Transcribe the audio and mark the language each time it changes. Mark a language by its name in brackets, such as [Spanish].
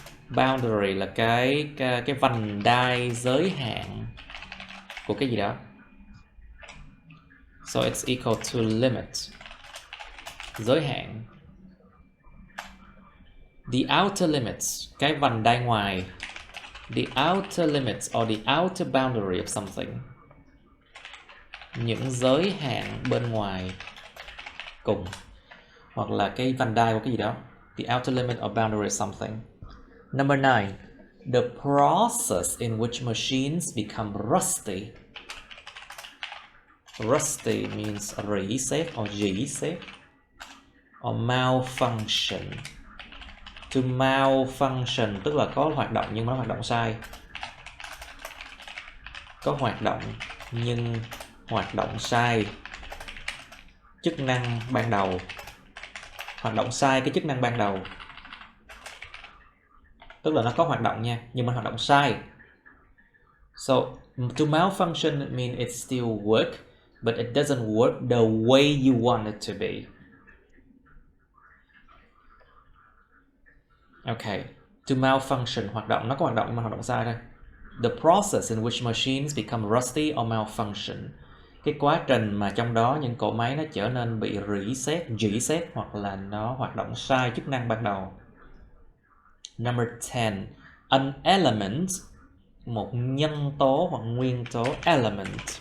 [Vietnamese] Boundary là cái vành đai, giới hạn của cái gì đó. [English] So it's equal to limit. [Vietnamese] Giới hạn. [English] The outer limits, [Vietnamese] cái vành đai ngoài. [English] The outer limits or the outer boundary of something. [Vietnamese] Những giới hạn bên ngoài cùng, hoặc là cái vành đai của cái gì đó. [English] The outer limit or boundary of something. Number 9, the process in which machines become rusty. Rusty means rỉ sét or rỉ sét, or malfunction. [Vietnamese] To malfunction tức là có hoạt động nhưng mà nó hoạt động sai. Có hoạt động nhưng hoạt động sai chức năng ban đầu. Hoạt động sai cái chức năng ban đầu. Tức là nó có hoạt động nha, nhưng mà hoạt động sai. [English] So, to malfunction it means it still work, but it doesn't work the way you want it to be. [Vietnamese] Okay, to malfunction, hoạt động, nó có hoạt động nhưng mà hoạt động sai thôi. [English] The process in which machines become rusty or malfunction. [Vietnamese] Cái quá trình mà trong đó những cỗ máy nó trở nên bị rỉ sét hoặc là nó hoạt động sai chức năng ban đầu. [English] Number 10, an element, [Vietnamese] một nhân tố hoặc nguyên tố. [English] Element.